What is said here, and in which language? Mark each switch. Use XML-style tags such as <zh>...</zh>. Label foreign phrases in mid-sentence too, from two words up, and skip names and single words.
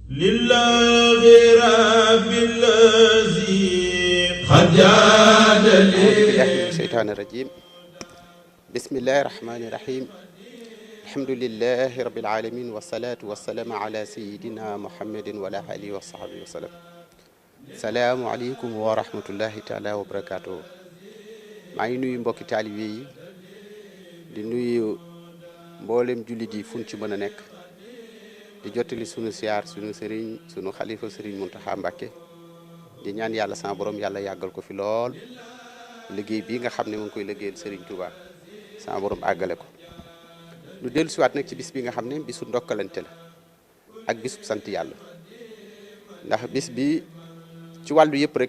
<ar>لله رب الذي قد جاد لي أعوذ بالله من الشيطان الرجيم بسم الله الرحمن الرحيم الحمد لله رب العالمين والصلاة والسلام على سيدنا محمد وعلى آله وصحبه وسلم السلام عليكم ورحمة الله تعالى وبركاته</ar> <wo>maa ngi nuyu mbokki taalibe yi di nuyu mboolem jullit yi fuñ ci mën a nekk di jottali sunu siyaar sunu sëriñ sunu xalifa sëriñ Muntaxa Mbàkke di ñaan yàlla sama borom yàlla yàggal ko fi lool liggéey bii nga xam ne mu ngi koy liggéeyal sëriñ Touba sama borom àggale ko lu dellu siwaat nag ci bis bi nga xam ne bisu ndokkalante la ak bisub sant yàlla ndax bis bi ci wàllu yëpp rek</wo>